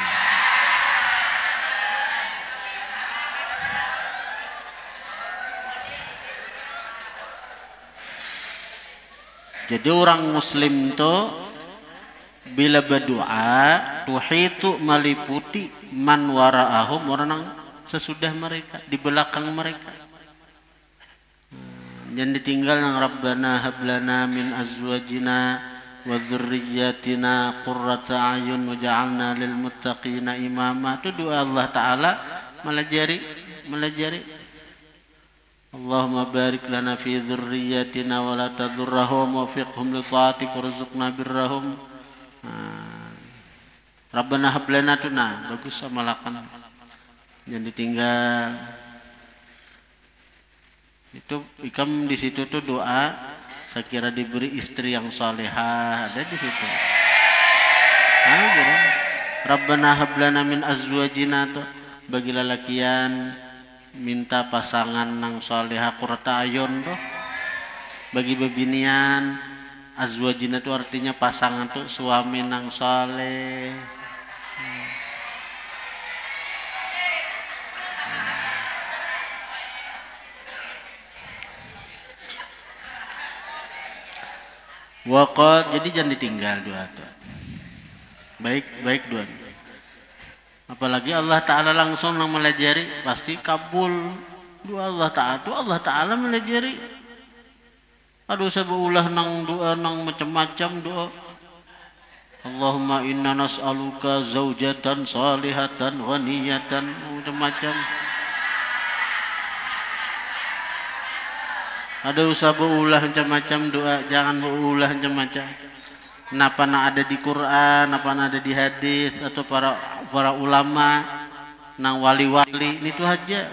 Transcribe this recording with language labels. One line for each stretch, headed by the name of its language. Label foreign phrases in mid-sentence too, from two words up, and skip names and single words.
Banjar: Jadi orang muslim tuh bila berdoa tuhitu meliputi
Arabic: من وراءهم
Banjar: orang sesudah mereka di belakang mereka. Jangan ditinggal nang
Arabic: ربنا هب لنا من أزواجنا وذرياتنا قرة أعين واجعلنا للمتقين إماما.
Banjar: Itu doa Allah Ta'ala melajari
Arabic: اللهم بارك لنا في ذرياتنا ولا تضرهم ووفقهم لطاعتك وارزقنا برهم. ربنا هب لنا
Banjar: tuna bagus sama lakan yang ditinggal itu ikam di situ tuh doa saya kira diberi istri yang salehah ada di situ.
Arabic: ربنا هب لنا من أزواجنا
Banjar: tuh bagi lelakian minta pasangan nang salehah
Arabic: قرة أعين
Banjar: tuh bagi bebinian azwajina itu artinya pasangan tuh suami nang saleh. Waqad jadi jangan ditinggal doa tuh. Baik doa. Apalagi Allah Ta'ala langsung nang melajari pasti kabul doa Allah Ta'ala melajari. Aduh sebuah nang doa nang macam-macam doa.
Arabic: اللهم إنا نسألك زوجة صالحة غنية macam-macam.
Banjar: Ada usah berulah macam-macam doa, jangan berulah macam-macam. Kenapa nak ada di Quran, apa nak ada di hadis atau para ulama, nang wali-wali, itu aja.